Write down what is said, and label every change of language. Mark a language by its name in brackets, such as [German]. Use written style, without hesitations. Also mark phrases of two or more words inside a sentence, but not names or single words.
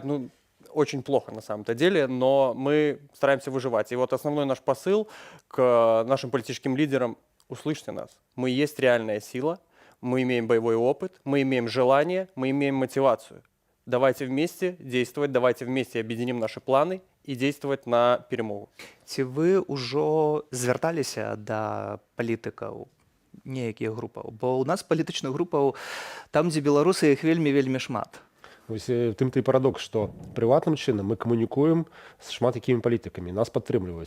[Russian] Ну, очень плохо на самом-то деле, но мы стараемся выживать. И вот основной наш посыл к нашим политическим лидерам: услышьте нас. Мы есть реальная сила. Мы имеем боевой опыт, мы имеем желание, мы имеем мотивацию. Давайте вместе действовать, давайте вместе объединим наши планы и действовать на перемогу. [Belarusian] Ці вы ўжо звярталіся да палітыкаў неякіх групаў? Бо ў нас палітычных групаў там, дзе беларусы, іх вельмі шмат. Ось тым-то і парадокс, што прыватным чынам мы камунікуем з шмат якімі палітыкамі, нас падтрымліваюць.